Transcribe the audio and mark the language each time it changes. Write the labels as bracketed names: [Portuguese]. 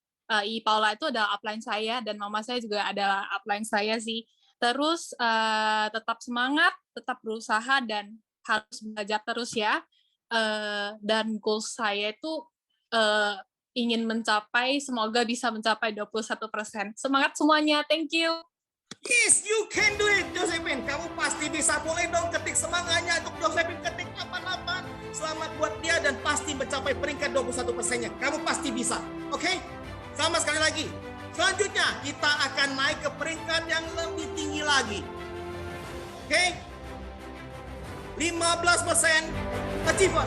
[Indonesian] Ii Paula itu adalah upline saya dan mama saya juga adalah upline saya sih. Terus tetap semangat, tetap berusaha dan harus belajar terus ya. Dan goals saya itu ingin mencapai, semoga bisa mencapai 21%. Semangat semuanya, [English] thank you. Yes, you can do it, Josephine. [Indonesian] Kamu pasti bisa. Boleh dong ketik semangatnya untuk Josephine, ketik 88. Selamat buat dia dan pasti mencapai peringkat 21%-nya. Kamu pasti bisa. Oke? Sama sekali lagi. Selanjutnya, kita akan naik ke peringkat yang lebih tinggi lagi. Oke? 15% achiever.